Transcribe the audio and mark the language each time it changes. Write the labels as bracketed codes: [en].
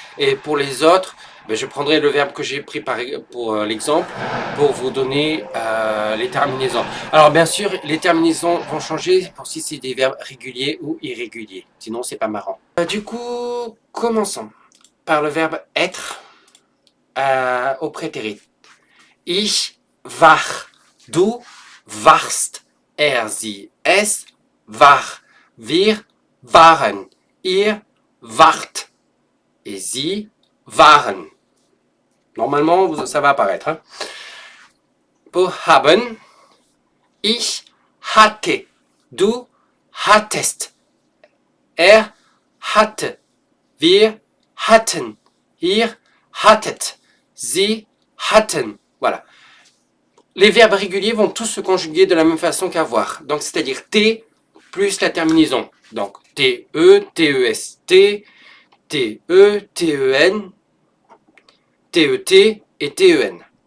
[fr] Et pour les autres, je prendrai le verbe que j'ai pris pour l'exemple pour vous donner les terminaisons. Alors bien sûr, les terminaisons vont changer pour si c'est des verbes réguliers ou irréguliers. Sinon, c'est pas marrant. Du coup, commençons par le verbe être au prétérit. [de] Ich war, du warst, sie, es war, wir waren, ihr wart et sie waren. [fr] Normalement, ça va apparaître. Hein. [de] Pour haben, ich hatte, du hattest, hatte, wir hatten, ihr hattet, sie hatten. [fr] Voilà. Les verbes réguliers vont tous se conjuguer de la même façon qu'avoir. Donc, c'est-à-dire T plus la terminaison. Donc, T-E, T-E-S-T, T-E, T-E-N, T-E-T et T-E-N.